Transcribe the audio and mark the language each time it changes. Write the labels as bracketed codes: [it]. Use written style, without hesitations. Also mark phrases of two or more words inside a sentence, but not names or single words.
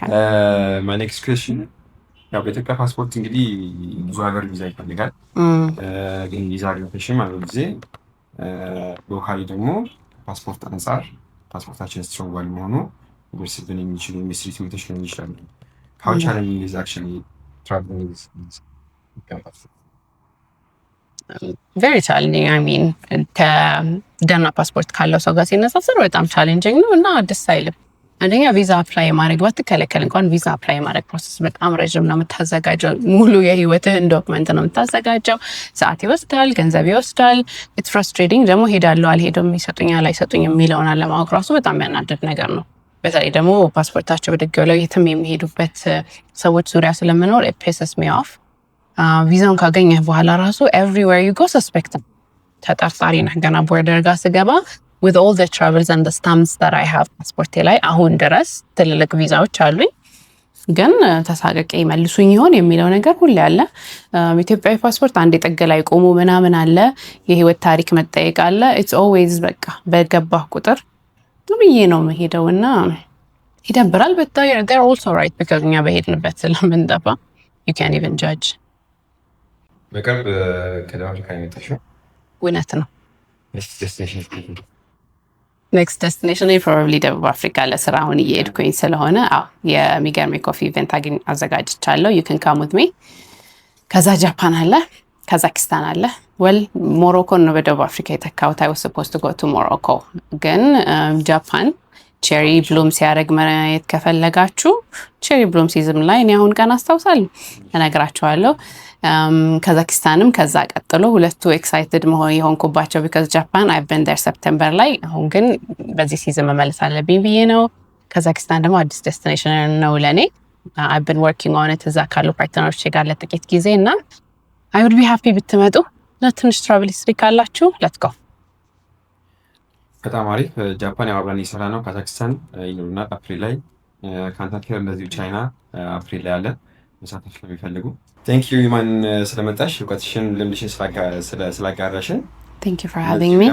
[en] my next question [am] ያው በኢትዮጵያ ፓስፖርት እንግዲህ ብዙ ሀገር ቪዛ ይፈልጋል፣ ግን [en] visa relocation [am] ማለት ጊዜ ሎካሊ ደግሞ ፓስፖርት አንጻር ፓስፖርታችን ስትሮንግ ባለመሆኑ ሊደርስብን የሚችሉ ሚስትሪ ትምህርቶች ሊሆኑ ይችላሉ። [en] How challenging is actually traveling with passport? Very challenging. I mean [am] ከደህና ፓስፖርት ካለው ሰው ጋር ሲነጻጸር በጣም ቻሌንጂንግ ነው እና ደስ አይልም። አንደኛ ቪዛ አፕላይ ማድረግ ባትከለከል እንኳን ቪዛ አፕላይ ማድረግ ፕሮሰስ በጣም ረጅም ነው። የምታዘጋጀው ሙሉ የህይወትህን ዶክመንት ነው የምታዘጋጀው። ሰዓት ይወስዳል፣ ገንዘብ ይወስዳል። [en] it's frustrating። [am] ደግሞ ሄዳለሁ አልሄድም፣ ይሰጡኛል አይሰጡኝም የሚለውን አለማወቅ ራሱ በጣም ያናድድ ነገር ነው። በተለይ ደግሞ ፓስፖርታቸው ብድግ ብለው የትም የሚሄዱበት ሰዎች ዙሪያ ስለምኖር [en] it pisses me off። [am] ቪዛውን ካገኘህ በኋላ ራሱ [en] everywhere you go suspect [am] ተጠርጣሪ ነህ። ገና ቦርደር ጋር ስገባ [en] with all the travels and the stamps that I have [am] ፓስፖርቴ ላይ አሁን ድረስ ትልልቅ ቪዛዎች አሉኝ፣ ግን ተሳቀቄ መልሱኝ ይሆን የሚለው ነገር ሁሌ አለ። ኢትዮጵያዊ ፓስፖርት አንድ ጥግ ላይ ቆሞ ምናምን አለ፣ የህይወት ታሪክ መጠየቅ አለ። [en] it's always [am] በቃ በገባህ ቁጥር ብዬ ነው መሄደው እና ይደብራል። [en] but they're also right because [am] እኛ በሄድንበት ስለምንጠፋ [en] you can't even judge። [am] በቅርብ ከደቡብ አፍሪካ የመጣሽው? እውነት ነው። [en] next destination probably [am] ደቡብ አፍሪካ ለስራ አሁን እየሄድኩኝ ስለሆነ የሚገርም [en] coffee event [am] አዘጋጅቻለሁ። [en] you can come with me። [am] ከዛ ጃፓን አለ፣ ካዛክስታን አለ። ወል ሞሮኮን ነው በደቡብ አፍሪካ የተካሁት። [en] I was supposed to go to Morocco፣ [am] ግን ጃፓን [en] cherry bloom [am] ሲያደርግ ማየት ከፈለጋችሁ [en] cherry bloom season [am] ላይ እኔ አሁን ቀን አስታውሳለሁ እነግራችኋለሁ። ካዛክስታንም ከዛ ቀጥሎ ሁለቱ ኤክሳይትድ መሆን የሆንኩባቸው [en] because ጃፓን I've been there September [am] ላይ፣ አሁን ግን በዚህ ሲዝን መመለስ አለብኝ ብዬ ነው። ካዛክስታን ደግሞ አዲስ ዴስቲኔሽን ነው ለኔ። [en] I've been working on it [am] እዛ ካሉ ፓርትነሮች ጋር ለጥቂት ጊዜ እና [en] I would be happy [am] ብትመጡ። ለትንሽ [en] travel history [am] ካላችሁ [en] let's go። [am] በጣም አሪፍ። ጃፓን ያው አብረን እየሰራ ነው። ካዛክስታን ይኖሩና አፕሪል ላይ፣ ካንታኪር እንደዚሁ ቻይና አፕሪል ላይ አለ መሳተፍ ለሚፈልጉ። [en] thank you [am] ኢማን ስለመጣሽ፣ እውቀትሽን ልምድሽን ስላጋራሽን። [en] thank you for having me።